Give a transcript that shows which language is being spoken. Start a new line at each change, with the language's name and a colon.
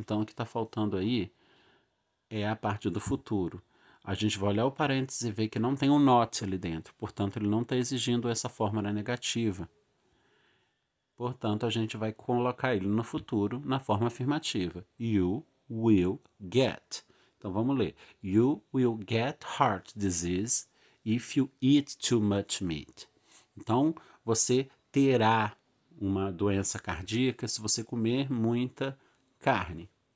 Portuguese: Então o que está faltando aí é a parte do futuro. A gente vai olhar o parênteses e ver que não tem um not ali dentro. Portanto, ele não está exigindo essa forma na negativa. Portanto, a gente vai colocar ele no futuro na forma afirmativa.
English: You will get.
Portuguese: Então vamos ler.
English: You will get heart disease if you eat too much meat.
Portuguese: Então, você terá uma doença cardíaca se você comer muita carne.